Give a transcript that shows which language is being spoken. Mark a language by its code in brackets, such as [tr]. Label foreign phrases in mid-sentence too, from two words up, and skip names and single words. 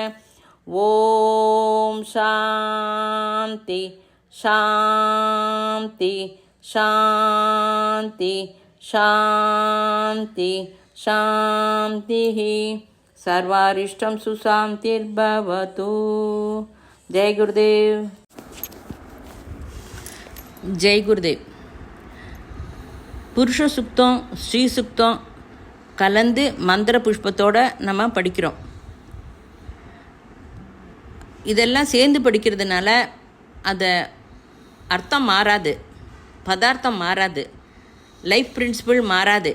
[sa] ॐ शान्ति शान्ति शान्ति शान्ति शान्तिः. सर्वारिष्टं सुशान्तिर्भवतु. जय गुरुदेव. जय गुरुदेव. [ta] புருஷ சுக்தம் ஸ்ரீ சுக்தம் கலந்து மந்திர புஷ்பத்தோடு நம்ம படிக்கிறோம். இதெல்லாம் சேர்ந்து படிக்கிறதுனால அது அர்த்தம் மாறாது, பதார்த்தம் மாறாது, [en] life principle [ta] மாறாது.